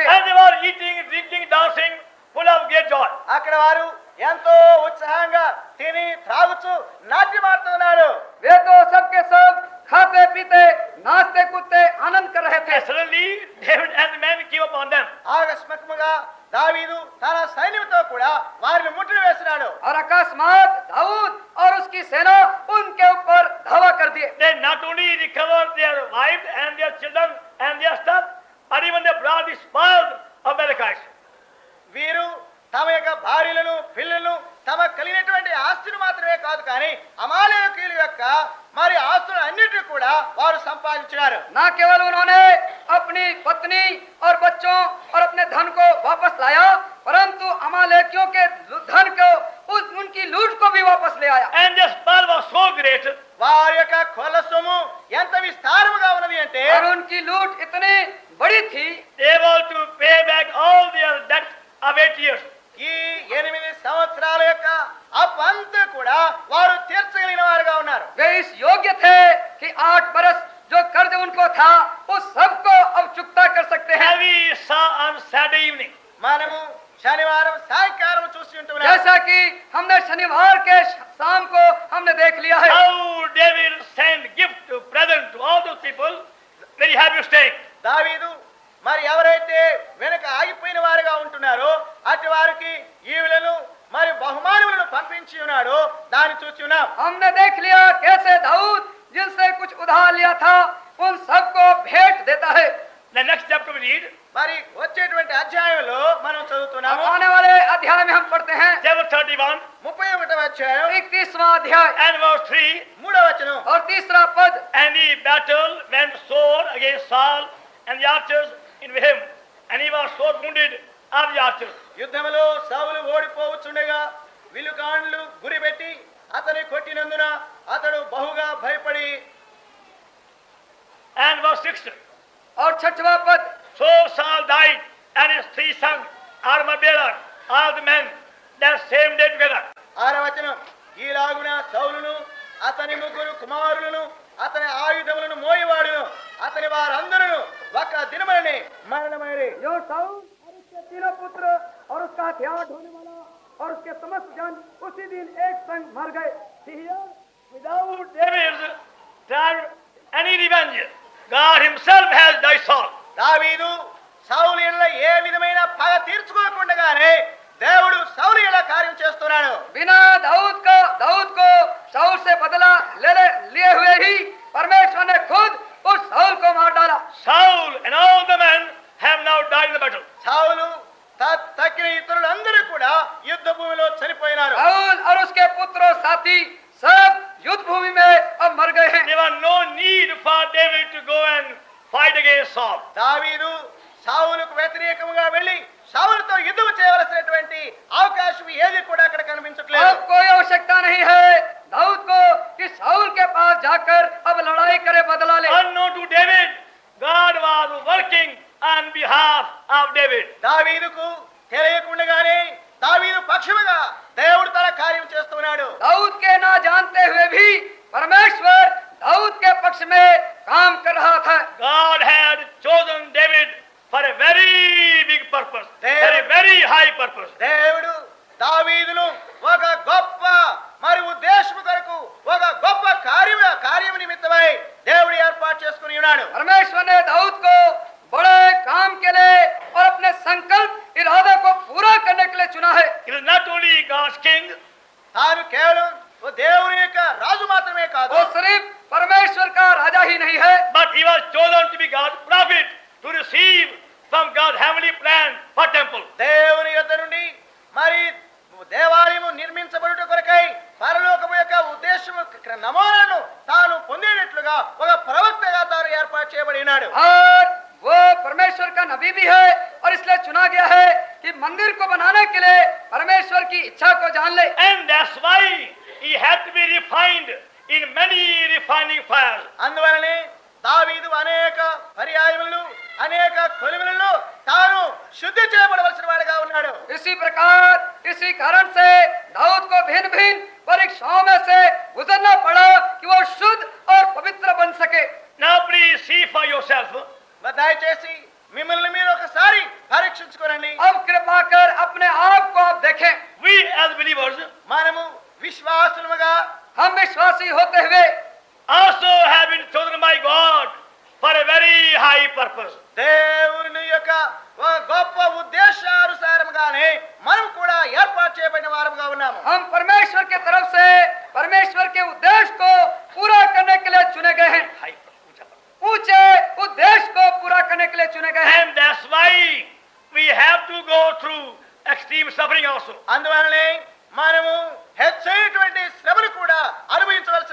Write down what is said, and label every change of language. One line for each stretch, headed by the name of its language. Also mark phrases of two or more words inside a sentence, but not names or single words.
English: And they were eating, drinking, dancing, full of great joy.
Telugu: అక్కడ వారు ఎంతో ఉత్సాహంగా తిని త్రాగుచు నాట్యమాడుతున్నారు.
Hindi: वे तो सबके सब खाते पीते नाचते कूदते आनंद कर रहे थे.
English: And suddenly David and the men came upon them.
Telugu: ఆకస్మికముగా దావీదు తన సైన్యంతో కూడా వారిని ముట్టడి వేసినాడు.
Hindi: और अकस्मात दाऊद और उसकी सेना उनके ऊपर धावा कर दिए.
English: They not only recovered their wives and their children and their stuff, but even they brought the spoils of Amalekites.
Telugu: వీరు తమ యొక్క భార్యలను పిల్లలను తమ కలిగినటువంటి ఆస్తిని మాత్రమే కాదు కానీ అమాలేకీయుల యొక్క మరి ఆస్తులు అన్నిటి కూడా వారు సంపాదించినారు.
Hindi: न केवल उन्होंने अपनी पत्नी और बच्चों और अपने धन को वापस लाया, परंतु अमालेकियों के धन को उनकी लूट को भी वापस ले आया।
English: And their spoil was so great,
Telugu: వారి యొక్క కొల సొమ్ము ఎంత విస్తారముగా ఉన్నది అంటే
Hindi: और उनकी लूट इतनी बड़ी थी,
English: they were to pay back all their debt of 8 years.
Telugu: ఈ 8 సంవత్సరాల యొక్క అప్పంతా కూడా వారు తీర్చగలిగిన వారుగా ఉన్నారు.
Hindi: वे इस योग्य थे कि 8 बरस जो कर्ज उनको था उस सबको अब चुकता कर सकते हैं।
English: And we saw on Saturday evening,
Telugu: మనము శనివారం సాయంకాలం చూసి ఉంటున్నాం.
Hindi: जैसा कि हमने शनिवार के शाम को हमने देख लिया है,
English: how David sent gift to present to all those people, very happy staying.
Telugu: దావీదు మరి ఎవరైతే వెనక ఆగిపోయిన వారుగా ఉంటున్నారో అటు వారికి ఈవులను మరి బహుమానములను పంపించి ఉన్నాడో దాన్ని చూసి ఉన్నాం.
Hindi: हमने देख लिया कैसे दाऊद जिनसे कुछ उधार लिया था उन सबको भेंट देता है।
English: The next chapter we read,
Telugu: మరి వచ్చేటువంటి అధ్యాయంలో మనం
Hindi: अब
Telugu: చదువుతున్నాము.
Hindi: आने वाले अध्याय में हम पढ़ते हैं
English: chapter 31
Telugu: 31వ అధ్యాయం
Hindi: 31वां अध्याय
English: and verse 3.
Telugu: 3వ వచనం.
Hindi: और 3रा पद।
English: And the battle went sore against Saul and the archers in him, and he was sore wounded of the archers.
Telugu: యుద్ధములో సౌలు ఓడిపోవచ్చుండగా విలుకాండ్లు గురిపెట్టి అతని కొట్టినందున అతడు బహుగా భయపడి.
English: And verse 6.
Hindi: और 6वां पद।
English: So Saul died, and his 3 sons, armor bearer, all the men, that same day together.
Telugu: 6వ వచనం. ఈలాగున సౌలును అతని 3 కుమారులను అతని ఆయుధములను మోయవాడును అతని వారందరూ ఒక దినమనే మరణమైరి.
Hindi: जो साउल और उसके 3 पुत्र और उसका हथियार ढोने वाला और उसके समस्त जन उसी दिन एक संग मर गए।
English: Here, without David's tried any revenge, God himself has died Saul.
Telugu: దావీదు సౌలు ఎడల ఏ విధమైన పగ తీర్చుకోకుండానే దేవుడు సౌలు ఎడల కార్యం చేస్తున్నాడు.
Hindi: बिना दाऊद को साउल से बदला लिए हुए ही परमेश्वर ने खुद उस साउल को मार डाला।
English: Saul and all the men have now died in the battle.
Telugu: సౌలు తక్కిన ఇతరులందరూ కూడా యుద్ధ భూమిలో చనిపోయినారు.
Hindi: साउल और उसके पुत्र और साथी सब युद्ध भूमि में अब मर गए हैं।
English: There was no need for David to go and fight against Saul.
Telugu: దావీదు సౌలుకు వ్యతిరేకంగా వెళ్ళి సౌలుతో యుద్ధం చేయవలసినటువంటి అవకాశం ఏది కూడా అక్కడ కనిపించట్లేదు.
Hindi: अब कोई आवश्यकता नहीं है दाऊद को कि साउल के पास जाकर अब लड़ाई करे, बदला ले।
English: Unknown to David, God was working on behalf of David.
Telugu: దావీదుకు తెలియకుండానే దావీదు పక్షముగా దేవుడు తన కార్యం చేస్తున్నాడు.
Hindi: दाऊद के ना जानते हुए भी परमेश्वर दाऊद के पक्ष में काम कर रहा था।
English: God had chosen David for a very big purpose, for a very high purpose.
Telugu: దేవుడు దావీదును ఒక గొప్ప మరి ఉద్దేశము కొరకు ఒక గొప్ప కార్యం నిమిత్తమై దేవుడు ఏర్పాటు చేసుకుని ఉన్నాడు.
Hindi: परमेश्वर ने दाऊद को बड़े काम के लिए और अपने संकल्प इरादे को पूरा करने के लिए चुना है।
English: He was not only God's king,
Telugu: తాను కేవలం ఓ దేవుని యొక్క రాజు మాత్రమే కాదు,
Hindi: वो सिर्फ परमेश्वर का राजा ही नहीं है,
English: but he was chosen to be God's prophet to receive from God's heavenly plan for temple.
Telugu: దేవుని యొద్ద నుండి మరి దేవాలయము నిర్మించబడుట కొరకై పరలోకము యొక్క ఉద్దేశము నమూనాను తాను పొందేటట్లుగా ఒక ప్రవక్తగా తాను ఏర్పాటు చేయబడి ఉన్నాడు.
Hindi: और वो परमेश्वर का नबी भी है और इसलिए चुना गया है कि मंदिर को बनाने के लिए परमेश्वर की इच्छा को जान ले।
English: And that's why he had to be refined in many refining fires.
Telugu: అందువలనే దావీదు అనేక పర్యాయములను అనేక కొలిమిలలో తాను శుద్ధి చేయబడవలసిన వాడిగా ఉన్నాడు.
Hindi: इसी प्रकार इसी कारण से दाऊद को भिन्न भिन्न परीक्षाओं में से गुजरना पड़ा कि वो शुद्ध और पवित्र बन सके।
English: Now please see for yourself.
Telugu: దయచేసి మిమ్మల్ని మీరు ఒకసారి పరీక్షించుకోరండి.
Hindi: अब कृपा कर अपने आप को आप देखें।
English: We as believers
Telugu: మనము విశ్వాసులుగా
Hindi: हम विश्वासी होते हुए
English: also have been chosen by God for a very high purpose.
Telugu: దేవుని యొక్క ఒక గొప్ప ఉద్దేశానుసారంగానే మనం కూడా ఏర్పాటు చేయబడిన వారముగా ఉన్నాము.
Hindi: हम परमेश्वर के तरफ से परमेश्वर के उद्देश्य को पूरा करने के लिए चुने गए हैं।
English: High purpose.
Hindi: ऊंचे उद्देश्य को पूरा करने के लिए चुने गए हैं।
English: And that's why we have to go through extreme suffering also.
Telugu: అందువలనే మనము హెచ్చైనటువంటి శ్రమను కూడా అనుభవించవలసిన వారంగా ఉన్నాము.